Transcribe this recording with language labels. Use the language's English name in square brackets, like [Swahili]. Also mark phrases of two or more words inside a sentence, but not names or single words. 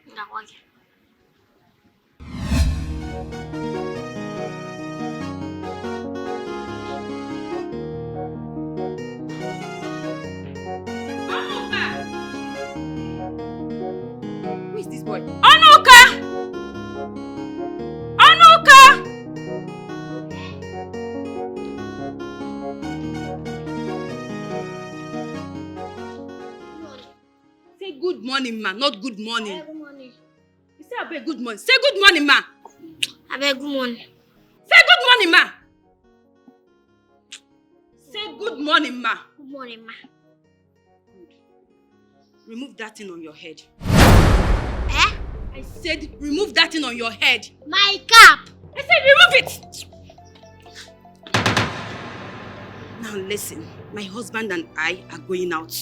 [English] Who is this boy? Anuka! Anuka! Say good morning, ma, not good morning. Good morning. You say I good morning. Say good morning, ma. I beg good morning. Say good morning, ma. Say good morning, ma. Good morning, ma. Remove that thing on your head. Eh? I said remove that thing on your head. My cap. I said remove it. Now listen, my husband and I are going out.